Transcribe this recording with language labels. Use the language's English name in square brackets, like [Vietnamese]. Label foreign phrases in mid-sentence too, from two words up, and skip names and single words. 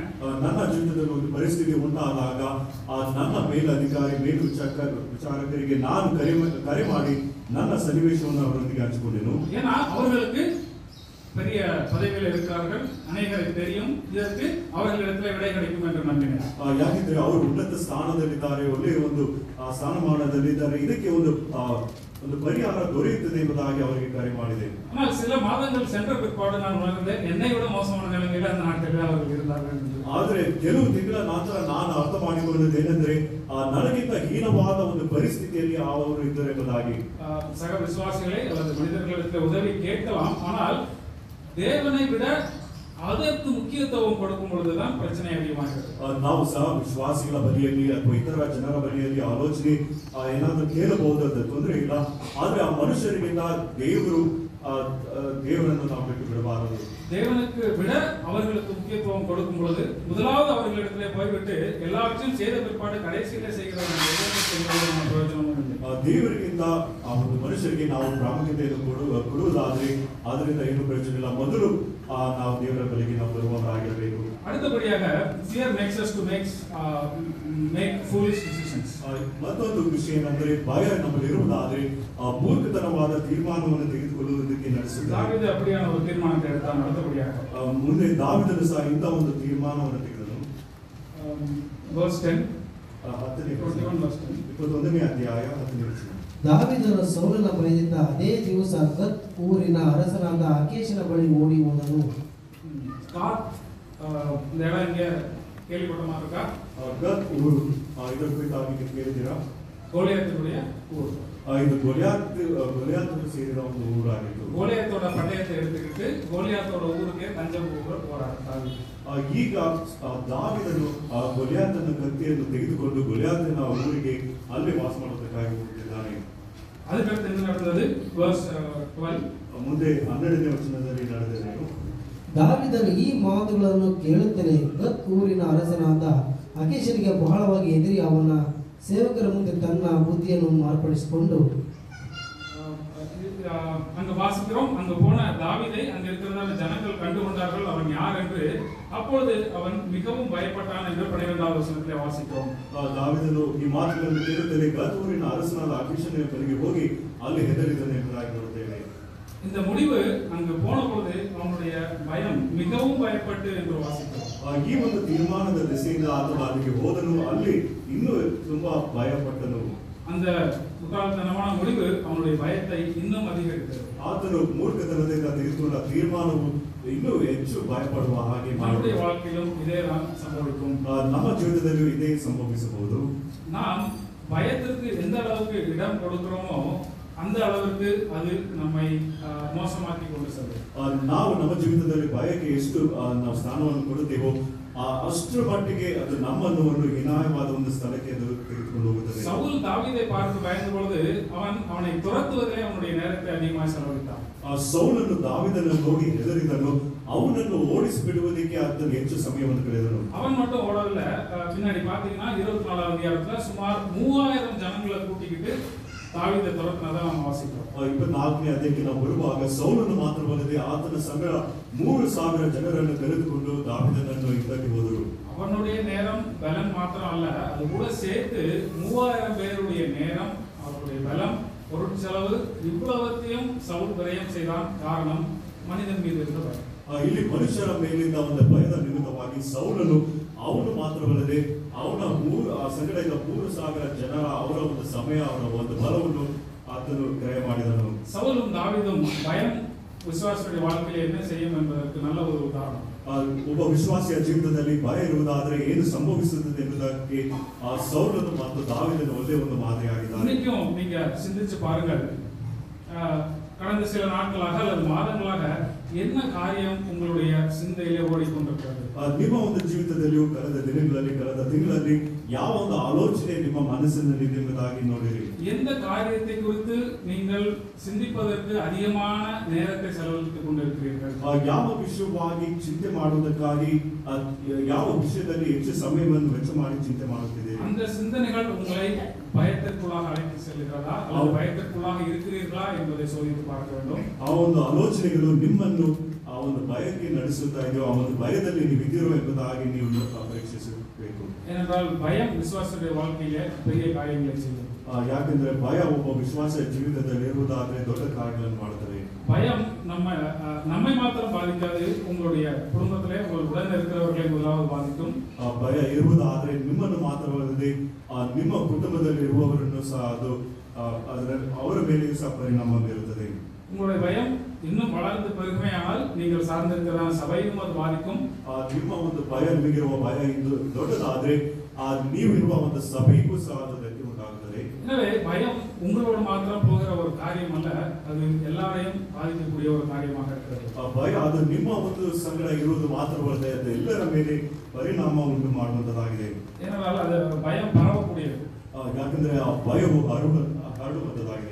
[Kannada] ನನ್ನ ಜೀವಿತದಲ್ಲಿ ಒಂದು ಪರಿಸ್ಥಿತಿ ಉಂಟಾದಾಗ ನನ್ನ ಮೇಲಧಿಕಾರಿ ವಿಚಾರಕರಿಗೆ ನಾನು ಕರೆ ಮಾಡಿ ನನ್ನ ಸನ್ನಿವೇಶವನ್ನು ಅವರೊಂದಿಗೆ ಹಂಚಿಕೊಂಡೆನು. [Tamil] ஏன்னா அவர்களுக்கு பெரிய பதவியில் இருக்கிறார்கள், அநேகருக்கு தெரியும், இதற்கு அவர்களிடத்தில் விடை கிடைக்கும் என்று நம்பினேன். [Kannada] ಯಾಕೆಂದ್ರೆ ಅವರು ಉನ್ನತ ಸ್ಥಾನದಲ್ಲಿದ್ದಾರೆ, ಒಳ್ಳೆಯ ಒಂದು ಸ್ಥಾನಮಾನದಲ್ಲಿದ್ದಾರೆ, ಇದಕ್ಕೆ ಒಂದು ಪರಿಹಾರ ದೊರೆಯುತ್ತದೆ ಎಂಬುದಾಗಿ ಅವರಿಗೆ ಕರೆ ಮಾಡಿದೆ. [Tamil] ஆனால் சில மாதங்கள் சென்ற பிற்பாடு நான் உணர்ந்தேன் என்னை விட மோசமான நிலைமையில் அந்த நாட்டில் அவர்கள் இருந்தார்கள். [Kannada] ಆದರೆ ಕೆಲವು ತಿಂಗಳ ನಂತರ ನಾನು ಅರ್ಥ ಮಾಡಿಕೊಳ್ಳುವುದು ಏನೆಂದರೆ ನನಗಿಂತ ಹೀನವಾದ ಒಂದು ಪರಿಸ್ಥಿತಿಯಲ್ಲಿ ಅವರು ಇದ್ದರು ಎಂಬುದಾಗಿ. [Tamil] சக விசுவாசிகளை அல்லது மனிதர்களிடத்தில் உதவி கேட்கலாம், ஆனால் தேவனை விட [Kannada] ಅದಕ್ಕೆ ಮುಖ್ಯತ್ವವನ್ನು [Tamil] ಕೊಡುக்கும் பொழுதுதான் பிரச்சனை அதிகமாகிறது. [Kannada] ನಾವು ಸಹ ವಿಶ್ವಾಸಿಗಳ ಬಳಿಯಲ್ಲಿ ಅಥವಾ ಇತರ ಜನರ ಬಳಿಯಲ್ಲಿ ಆಲೋಚನೆ ಏನಾದರೂ ಕೇಳಬಹುದು, ಅದು ತೊಂದರೆ ಇಲ್ಲ. ಆದ್ರೆ ಆ ಮನುಷ್ಯರಿಗಿಂತ ದೇವರನ್ನು ನಾವು ಬಿಟ್ಟು ಬಿಡಬಾರದು. [Tamil] தேவனுக்கு விட அவர்களுக்கு முக்கியத்துவம் கொடுக்கும் பொழுது முதலாவது அவர்களிடத்திலே போய்விட்டு எல்லாவற்றையும் செய்த பிற்பாடு கடைசியிலே செய்கிற பிரயோஜனமும் இல்லை. [Kannada] ದೇವರಿಗಿಂತ ಆ ಒಂದು ಮನುಷ್ಯರಿಗೆ ನಾವು ಪ್ರಾಮುಖ್ಯತೆಯನ್ನು ಕೊಡುವುದಾದ್ರೆ ಅದರಿಂದ ಏನು ಪ್ರಯೋಜನ ಇಲ್ಲ. ಮೊದಲು ನಾವು ದೇವರ ಬಳಿಗೆ ನಾವು ಬರುವವರಾಗಿರಬೇಕು. [English] அடுத்தபடியாக fear makes us to make foolish decisions. [Kannada] ಮತ್ತೊಂದು ವಿಷಯ ಏನಂದ್ರೆ ಭಯ ನಮ್ಮಲ್ಲಿ ಇರುವುದಾದ್ರೆ ಮೂರ್ಖತನವಾದ ತೀರ್ಮಾನವನ್ನು ತೆಗೆದುಕೊಳ್ಳುವುದಕ್ಕೆ ನಡೆಸುತ್ತದೆ. [Tamil] தாவீது அப்படியான ஒரு தீர்மானத்தை எடுத்தான். அடுத்தபடியாக [Kannada] ಮುಂದೆ ದಾವೀದನು ಸಹ ಇಂಥ ಒಂದು ತೀರ್ಮಾನವನ್ನು ತೆಗೆದನು. verse 10 21ನೇ ಅಧ್ಯಾಯ 10ನೇ ವಚನ. ದಾವೀದನು ಸೌಲನ ಭಯದಿಂದ ಅದೇ ದಿವಸ ಗತ್ ಊರಿನ ಅರಸನಾದ ಅಕೀಷನ ಬಳಿ ಓಡಿ ಹೋದನು. [Tamil] இந்த இடம் இங்க கேள்விப்பட்ட மாதிரி இருக்கா? [Kannada] ಗತ್ ಊರು ಇದರ ಕುರಿತಾಗಿ ಕೇಳಿದ್ದೀರಾ? [Tamil] கோலியாத்துடைய ஊர். [Kannada] ಇದು ಗೊಲಿಯಾತನು ಸೇರಿದ ಒಂದು ಊರಾಗಿತ್ತು. [Tamil] கோலியாத்தோட பட்டயத்தை எடுத்துக்கிட்டு கோலியாத்தோட ஊருக்கே தஞ்சம் போராಡ್ತಾರೆ. [Kannada] ಈಗ ದಾವೀದನು ಗೊಲಿಯಾತನ ಕತ್ತಿಯನ್ನು ತೆಗೆದುಕೊಂಡು ಗೊಲಿಯಾತನ ಊರಿಗೆ ಅಲ್ಲಿ ವಾಸ ಮಾಡೋದಕ್ಕಾಗಿ ಹೋಗುತ್ತಿದ್ದಾನೆ. [Tamil] அதுக்கடுத்து என்ன நடந்தது? verse 12 [Kannada] ಮುಂದೆ 12ನೇ ವಚನದಲ್ಲಿ ನಡೆದರೇನು? ದಾವೀದನು ಈ ಮಾತುಗಳನ್ನು ಕೇಳುತ್ತಲೇ ಗತ್ ಊರಿನ ಅರಸನಾದ ಅಕೀಷನಿಗೆ ಬಹಳವಾಗಿ ಹೆದರಿ ಅವನ ಸೇವಕರ ಮುಂದೆ ತನ್ನ ಬುದ್ಧಿಯನ್ನು ಮಾರ್ಪಡಿಸಿಕೊಂಡು [Tamil] அங்க வாசிக்கிறோம். அங்க போன தாவீதை அங்க இருக்கிறதான ஜனங்கள் கண்டுகொண்டார்கள் அவன் யார் என்று. அப்பொழுது அவன் மிகவும் பயப்பட்டான் என்று 12வது வசனத்திலே வாசிக்கிறோம். [Kannada] ದಾವೀದನು ಈ ಮಾತುಗಳನ್ನು ಕೇಳುತ್ತಲೇ ಗತ್ ಊರಿನ ಅರಸನಾದ ಅಕೀಷನ ಬಳಿಗೆ ಹೋಗಿ ಅಲ್ಲಿ ಹೆದರಿದನು ಎಂಬುದಾಗಿ ನೋಡುತ್ತೇವೆ. [Tamil] இந்த முடிவு அங்கு போன பொழுது அவனுடைய பயம் மிகவும் பயப்பட்டு என்று வாசிக்கிறோம். [Kannada] ಈ ಒಂದು ತೀರ್ಮಾನದ ದಿಸೆಯಿಂದ ಆತನು ಅಲ್ಲಿಗೆ ಹೋದನು, ಅಲ್ಲಿ ಇನ್ನೂ ತುಂಬಾ ಭಯಪಟ್ಟನು. [Tamil] அந்த முட்டாள்தனமான முடிவு அவனுடைய பயத்தை இன்னும் அதிகரித்தது. [Kannada] ಆತನು ಮೂರ್ಖತನದಿಂದ ತೆಗೆದುಕೊಂಡ ತೀರ್ಮಾನವು ಇನ್ನೂ ಹೆಚ್ಚು ಭಯಪಡುವ ಹಾಗೆ [Tamil] நம்முடைய வாழ்க்கையிலும் இதேதான் சம்பவிக்கும். [Kannada] ನಮ್ಮ ಜೀವಿತದಲ್ಲಿಯೂ ಇದೇ ಸಂಭವಿಸಬಹುದು. [Tamil] நாம் பயத்திற்கு எந்த அளவுக்கு இடம் கொடுக்கிறோமோ அந்த அளவுக்கு அது நம்மை மோசமாக்கி கொண்டு செல்லும். [Kannada] ನಾವು ನಮ್ಮ ಜೀವಿತದಲ್ಲಿ ಭಯಕ್ಕೆ ಎಷ್ಟು ನಾವು ಸ್ಥಾನವನ್ನು ಕೊಡುತ್ತೇವೋ ಅಷ್ಟರ ಮಟ್ಟಿಗೆ ಅದು ನಮ್ಮನ್ನು ಒಂದು ಹೀನಾಯವಾದ ಒಂದು ಸ್ಥಳಕ್ಕೆ ಅದು ತೆಗೆದುಕೊಂಡು ಹೋಗುತ್ತದೆ. [Tamil] சவுல் தாவீதை பார்த்து பயந்த பொழுது அவனை துரத்துவதிலே அவனுடைய நேரத்தை அதிகமாக செலவழித்தான். [Kannada] ಸೌಲನು ದಾವೀದನನ್ನು ನೋಡಿ ಹೆದರಿದನು, ಅವನನ್ನು ಓಡಿಸಿ ಬಿಡುವುದಕ್ಕೆ ಆತನು ಹೆಚ್ಚು ಸಮಯವನ್ನು ಕಳೆದನು. [Tamil] அவன் மட்டும் ஓடல. பின்னாடி பாத்தீங்கன்னா 24வது அதிகாரத்துல சுமார் 3000 ஜனங்களை கூட்டிக்கிட்டு தாவீதை துரத்தினதை நாம் வாசிக்கிறோம். [Kannada] 24ನೇ ಅಧ್ಯಾಯಕ್ಕೆ ನಾವು ಬರುವಾಗ ಸೌಲನು ಮಾತ್ರವಲ್ಲದೆ ಆತನ ಸಂಗಡ 3000 ಜನರನ್ನು ಕರೆದುಕೊಂಡು ದಾವೀದನನ್ನು ಯುದ್ಧಕ್ಕೆ ಹೋದರು. [Tamil] அவனுடைய நேரம் பலன் மாத்திரம் அல்ல, அது கூட சேர்த்து 3000 பேருடைய நேரம், அவருடைய பலம், பொருட்செலவு இவ்வளவத்தையும் சவுல் விரயம் செய்தான். காரணம் மனிதன் மீது இருந்த பயம். [Kannada] ಇಲ್ಲಿ ಮನುಷ್ಯರ ಮೇಲಿಂದ ಒಂದು ಭಯದ ನಿಮಿತ್ತವಾಗಿ ಸೌಲನು ಅವನು ಮಾತ್ರವಲ್ಲದೆ ಅವನ ಸಂಗಡ 3000 ಜನರ ಅವರ ಒಂದು ಸಮಯ, ಅವರ ಒಂದು ಬಲವನ್ನು ಆತನು ಕ್ರಯ ಮಾಡಿದನು. [Tamil] சவுலும் தாவீதும் பயம் விசுவாசியுடைய வாழ்க்கையில் என்ன செய்யும் என்பதற்கு நல்ல ஒரு உதாரணம். [Kannada] ಒಬ್ಬ ವಿಶ್ವಾಸಿಯ ಜೀವಿತದಲ್ಲಿ ಭಯ ಇರುವುದಾದರೆ ಏನು ಸಂಭವಿಸುತ್ತದೆ ಎಂಬುದಕ್ಕೆ ಸೌಲನು ಮತ್ತು ದಾವೀದನು ಒಳ್ಳೆಯ ಒಂದು ಮಾದರಿಯಾಗಿದ್ದಾರೆ. [Tamil] இன்னைக்கும் நீங்க சிந்திச்சு பாருங்கள், கடந்த சில நாட்களாக அல்லது மாதங்களாக என்ன காரியம் உங்களுடைய சிந்தையிலே ஓடிக்கொண்டிருக்கிறது? [Kannada] ನಿಮ್ಮ ಒಂದು ಜೀವಿತದಲ್ಲಿಯೂ ಕಳೆದ ದಿನಗಳಲ್ಲಿ, ಕಳೆದ ತಿಂಗಳಲ್ಲಿ ಯಾವ ಒಂದು ಆಲೋಚನೆ ನಿಮ್ಮ ಮನಸ್ಸಿನಲ್ಲಿ ಎಂಬುದಾಗಿ ನೋಡಿರಿ. [Tamil] எந்த காரியத்தை குறித்து நீங்கள் சிந்திப்பதற்கு அதிகமான நேரத்தை செலவழித்துக் கொண்டிருக்கிறீர்கள்? [Kannada] ಯಾವ ವಿಷಯವಾಗಿ ಚಿಂತೆ ಮಾಡುವುದಕ್ಕಾಗಿ, ಯಾವ ವಿಷಯದಲ್ಲಿ ಹೆಚ್ಚು ಸಮಯವನ್ನು ವೆಚ್ಚ ಮಾಡಿ ಚಿಂತೆ ಮಾಡುತ್ತಿದ್ದೀರಿ? [Tamil] அந்த சிந்தனைகள் உங்களை பயத்திற்குள்ளாக அழைத்து செல்கிறதா அல்லது பயத்திற்குள்ளாக இருக்கிறீர்களா என்பதை சோதித்து பார்க்க வேண்டும். [Kannada] ಆ ಒಂದು ಆಲೋಚನೆಗಳು ನಿಮ್ಮನ್ನು ಆ ಒಂದು ಭಯಕ್ಕೆ ನಡೆಸುತ್ತಾ ಇದೆಯೋ, ಆ ಒಂದು ಭಯದಲ್ಲಿ ನೀವು ಇದ್ದೀರೋ ಎಂಬುದಾಗಿ ನೀವು ಪರೀಕ್ಷಿಸಬೇಕು. [Tamil] ஏனென்றால் பயம் விசுவாசனுடைய வாழ்க்கையிலே பெரிய காரியங்களை செய்யும். [Kannada] ಯಾಕೆಂದ್ರೆ ಭಯ ಒಬ್ಬ ವಿಶ್ವಾಸ ಜೀವಿತದಲ್ಲಿ ಇರುವುದಾದ್ರೆ ದೊಡ್ಡ ಕಾರ್ಯಗಳನ್ನು ಮಾಡುತ್ತದೆ. [Tamil] பயம் நம்மை மாத்திரம் பாதிக்காது, உங்களுடைய குடும்பத்திலே உங்கள் உடன் இருக்கிறவர்களை முதலாவது பாதிக்கும். [Kannada] ಭಯ ಇರುವುದಾದ್ರೆ ನಿಮ್ಮನ್ನು ಮಾತ್ರವಲ್ಲದೆ ನಿಮ್ಮ ಕುಟುಂಬದಲ್ಲಿ ಇರುವವರನ್ನು ಸಹ ಅದು ಅವರ ಮೇಲೆಯೂ ಸಹ ಪರಿಣಾಮ ಬೀರುತ್ತದೆ. [Tamil] உங்களுடைய பயம் இன்னும் வளர்ந்து பெருமையானால் நீங்கள் சார்ந்திருக்கிற சபையும் அது பாதிக்கும். [Kannada] ನಿಮ್ಮ ಒಂದು ಭಯ, ನಿಮಗಿರುವ ಭಯ ಇದು ದೊಡ್ಡದಾದ್ರೆ ನೀವು ಇರುವ ಒಂದು ಸಭೆಗೂ ಸಹ ಅದು ಧಕ್ಕೆ ಉಂಟಾಗುತ್ತದೆ. [Tamil] எனவே பயம் உங்களோடு மாத்திரம் போகிற ஒரு காரியம் அல்ல, அது எல்லாரையும் பாதிக்கக்கூடிய ஒரு காரியமாக இருக்கிறது. [Kannada] ಭಯ ಅದು ನಿಮ್ಮ ಒಂದು ಸಂಗಡ ಇರುವುದು ಮಾತ್ರವಲ್ಲದೆ ಅದು ಎಲ್ಲರ ಮೇಲೆ ಪರಿಣಾಮ ಉಂಟು ಮಾಡುವಂತದ್ದಾಗಿದೆ. [Tamil] ஏனென்றால் அது பயம் பரவக்கூடியது. [Kannada] ಯಾಕಂದ್ರೆ ಆ ಭಯವು ಹರಡುವಂತದ್ದಾಗಿದೆ.